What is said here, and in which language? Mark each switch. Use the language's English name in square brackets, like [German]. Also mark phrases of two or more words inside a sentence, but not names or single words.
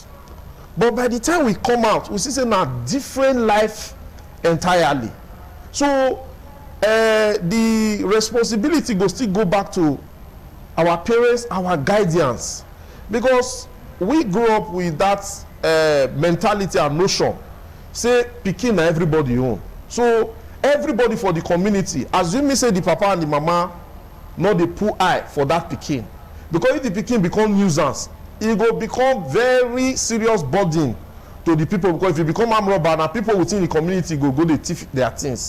[Nigerian Pidgin] But by the time we come out, we see say now different life entirely. So the responsibility go still go back to our parents, our guardians, because we grew up with that mentality and notion. Say pikin na everybody own. So everybody for the community, assuming say the papa and the mama no dey put eye for that pikin, because if the pikin become nuisance, e go become very serious burden to the people, because if you become armed robber, na people within the community go dey thief their things.